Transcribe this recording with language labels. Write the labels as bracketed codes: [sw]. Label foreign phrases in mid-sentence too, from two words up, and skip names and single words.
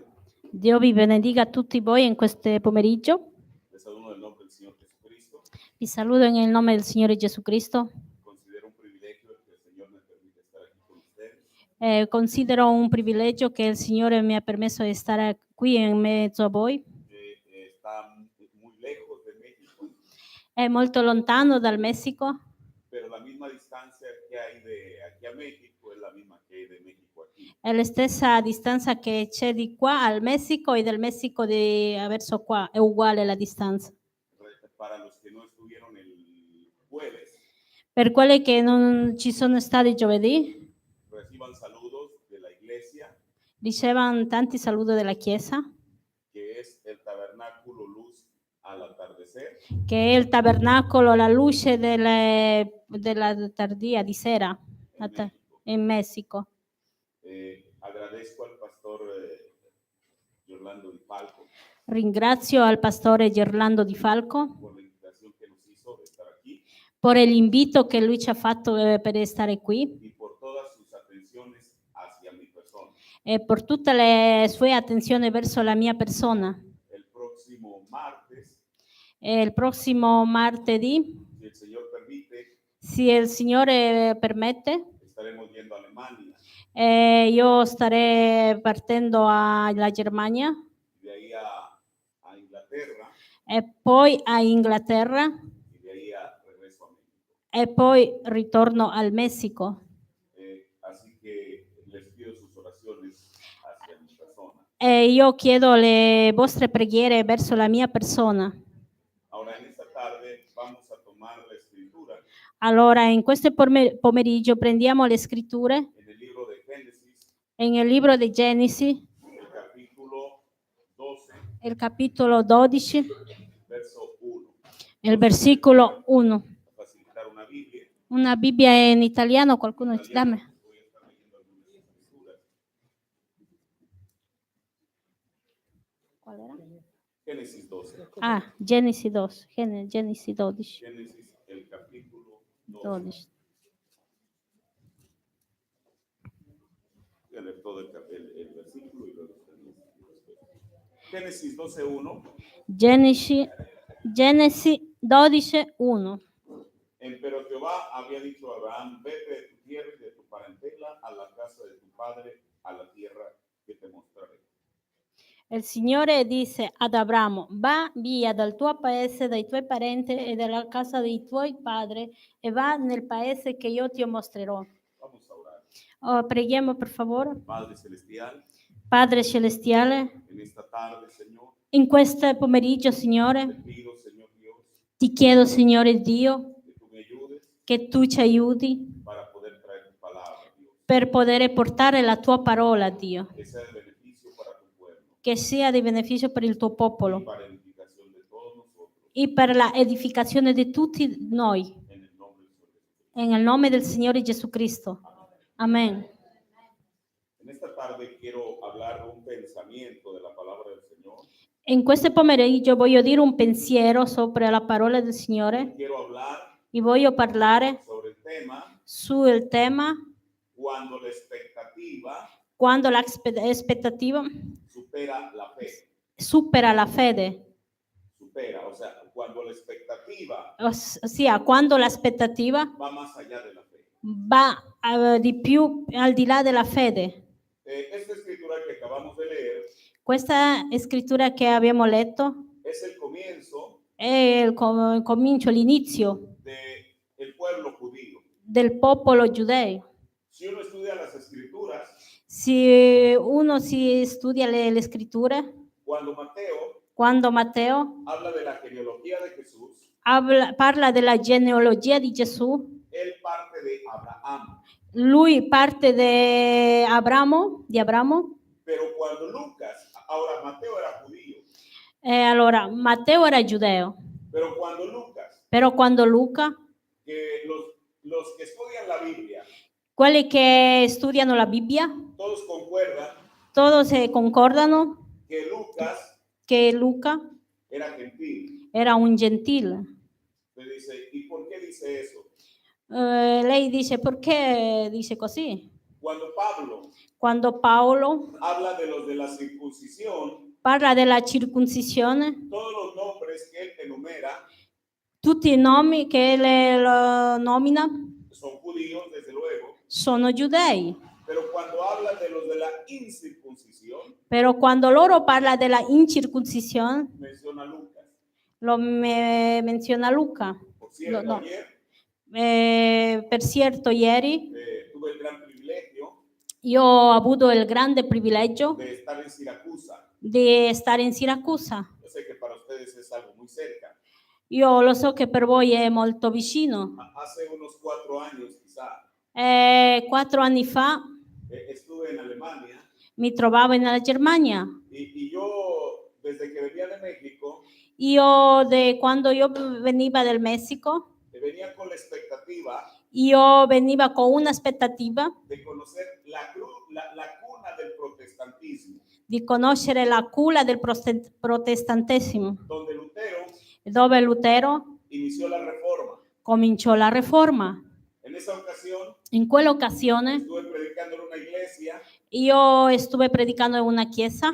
[it] Dio vi benedica a tutti voi in questo pomeriggio. [es] Les saludo [it] nel nome del Signor Jesucristo. Vi saluto nel nome del Signore Gesù Cristo. [es] Considero un privilegio que el Señor me permita estar aquí con ustedes. [it] Considero un privilegio che il Signore mi ha permesso di stare qui in mezzo a voi. [es] Está muy lejos de México. [it] È molto lontano dal Messico, [es] Pero la misma distancia que hay de aquí a México es la misma que hay de México aquí. [it] è la stessa distanza che c'è di qua al Messico e del Messico verso qua, è uguale la distanza. [es] Para los que no estuvieron el jueves, [it] Per quelli che non ci sono stati giovedì, [es] reciban saludos de la iglesia, [it] ricevano tanti saluti della Chiesa, [es] que es el tabernáculo Luz al atardecer. [it] che è il tabernacolo, la luce della tardia di sera in Messico. [es] Agradezco al pastor Gerlando Di Falco [it] Ringrazio al pastore Gerlando Di Falco [es] por la invitación que nos hizo de estar aquí [it] per l'invito che lui ci ha fatto per stare qui [es] y por todas sus atenciones hacia mi persona. [it] e per tutte le sue attenzioni verso la mia persona. [es] El próximo martedì, [it] Il prossimo martedì, [es] si el Señor permite, [it] se il Signore permette, [es] estaremos yendo a Alemania, [it] io starei partendo alla Germania [es] de ahí a Inglaterra [it] e poi a Inghilterra [es] y de ahí regreso a México. [it] e poi ritorno al Messico. [es] Así que les pido sus oraciones hacia mi persona. [it] E io chiedo le vostre preghiere verso la mia persona. [es] Ahora en esta tarde vamos a tomar la escritura [it] Allora, in questo pomeriggio prendiamo le scritture [es] en el libro de Génesis, [it] nel libro di Genesi, [es] el capítulo 12, [it] il capitolo 12, [es] verso 1. [it] il versicolo 1. [es] A facilitar una Biblia. [it] Una Bibbia in italiano, qualcuno ci dà? [es] Voy a estar leyendo algunas escrituras. [it] Qual era? [es] Génesis 12. [it] Ah, Genesi 12. Genesi 12. [es] Génesis, el capítulo 12. 12. Voy a leer todo el versículo y luego Génesis 12:1. [it] Genesi 12, 1. [es] Pero Jehová había dicho a Abraham, vete de tu tierra y de tu parentela a la casa de tu padre, a la tierra que te mostraré. [it] Il Signore disse ad Abramo, va via dal tuo paese, dai tuoi parenti e dalla casa dei tuoi padri e va nel paese che io ti mostrerò. [es] Vamos a orar. [it] Preghiamo per favore. [es] Padre celestial, [it] Padre celestiale, [es] en esta tarde, Señor, [it] in questo pomeriggio, Signore, [es] te pido, Señor Dios, [it] ti chiedo, Signore Dio, [es] que tú me ayudes [it] che tu ci aiuti [es] para poder traer tu palabra, Dios, [it] per poter portare la tua parola, Dio, [es] que sea de beneficio para tu pueblo [it] che sia di beneficio per il tuo [es] y [it] popolo [es] para edificación de todos nosotros, [it] e per la edificazione di tutti noi, [es] en el nombre del Señor Jesucristo. [it] nel nome del Signore Gesù Cristo. Amen. [es] En esta tarde quiero hablar de un pensamiento de la palabra del Señor. [it] In questo pomeriggio voglio dire un pensiero sopra la parola del Signore [es] Quiero hablar [it] e voglio parlare [es] sobre el tema [it] sul tema [es] cuando la expectativa [it] quando l'aspettativa [es] supera la fe. [it] supera la fede, [es] Supera, o sea, cuando la expectativa [it] ossia quando l'aspettativa [es] va más allá de la fe. [it] va di più al di là della fede. [es] Esta escritura que acabamos de leer [it] Questa scrittura che abbiamo letto [es] es el comienzo [it] è il comincio, l'inizio [es] del pueblo judío. [it] del popolo giudeo. [es] Si uno estudia las escrituras, [it] Se uno si studia le scritture, [es] cuando Mateo [it] quando Matteo [es] habla de la genealogía de Jesús, [it] parla della genealogia di Gesù, [es] él parte de Abraham. [it] lui parte di Abramo, [es] Pero cuando Lucas, ahora Mateo era judío, [it] allora Matteo era giudeo, [es] pero cuando Lucas, [it] però quando Luca, [es] que los que estudian la Biblia, [it] quelli che studiano la Bibbia, [es] todos concuerdan [it] todos concordano [es] que Lucas [it] che Luca [es] era gentil. [it] era un gentile. [es] Usted dice, ¿y por qué dice eso? [it] Lei dice, perché dice così? [es] Cuando [it] Quando Paolo [es] habla de los de la circuncisión, [it] parla della circoncisione, [es] todos los nombres que él enumera [it] tutti i nomi che lo nomina [es] son judíos, desde luego, [it] sono giudei. [es] pero cuando habla de los de la incircuncisión, [it] Però quando loro parla della incirconcisione, [es] menciona a Lucas. [it] lo menziona Luca. [es] Por cierto, [it] No. [es] ayer [it] Per cierto, ieri [es] tuve el gran privilegio [it] io ho avuto il grande privilegio [es] de estar en Siracusa. [it] di stare in Siracusa. [es] Yo sé que para ustedes es algo muy cerca. [it] Io lo so che per voi è molto vicino. [es] Hace unos 4 años quizá [it] 4 anni fa [es] estuve en Alemania [it] mi trovavo in Germania. [es] y yo desde que venía de México [it] Quando io veniva del Messico, [es] venía con la expectativa [it] io veniva con un'aspettativa [es] de conocer la cuna del protestantismo, [it] di conoscere la culla del protestantesimo, [es] donde Lutero [it] dove Lutero [es] inició la reforma. [it] cominciò la riforma. [es] En esa ocasión [it] In quell'occasione [es] estuve predicando en una iglesia [it] io [es] estuve predicando [it] in una chiesa.